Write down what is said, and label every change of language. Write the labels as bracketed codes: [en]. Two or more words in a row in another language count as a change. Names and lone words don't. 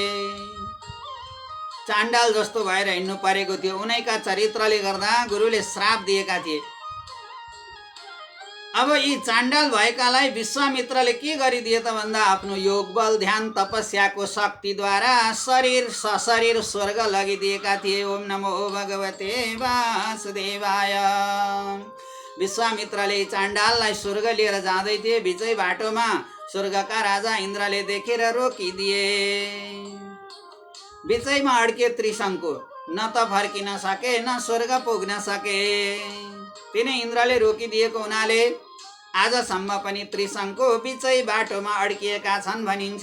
[ne] चाण्डाल जस्तो भएर हिँड्नु परेको थियो। उनैका चरित्रले गर्दा गुरुले श्राप दिएका थिए। अब यी चाण्डाल भएकालाई विश्वामित्रले के गरिदिए त भन्दा आफ्नो योग बल ध्यान तपस्याको शक्तिद्वारा शरीर सशरीर स्वर्ग लगिदिएका थिए। [sa] ओम नमो भगवते वासुदेवाय। [ne] विश्वामित्रले चाण्डाललाई स्वर्ग लिएर जाँदै थिए। बिचै बाटोमा स्वर्गका राजा इन्द्रले देखेर रोकिदिए। बिचैमा अड्के त्रिशङ्कु, न त फर्किन सके न स्वर्ग पुग्न सके। तिनै इन्द्रले रोकिदिएको हुनाले आजसम्म पनि त्रिशङ्कु बिचै बाटोमा अड्किएका छन् भनिन्छ।